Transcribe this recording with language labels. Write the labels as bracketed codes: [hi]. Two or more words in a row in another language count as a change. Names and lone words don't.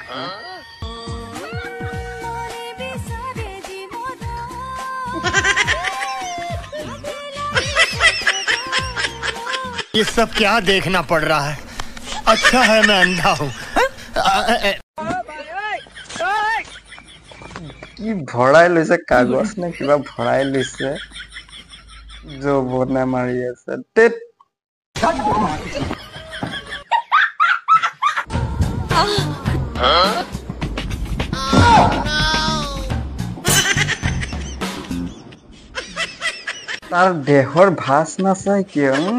[hi] ये सब क्या देखना पड़ रहा है अच्छा है मैं अंधा हूँ [as] কি ভৰাই লৈছে কাগজ নে কিবা ভৰাই লৈছে যৌৱনে মাৰি আছে তেত তাৰ দেহৰ ভাস নাচাই কিয়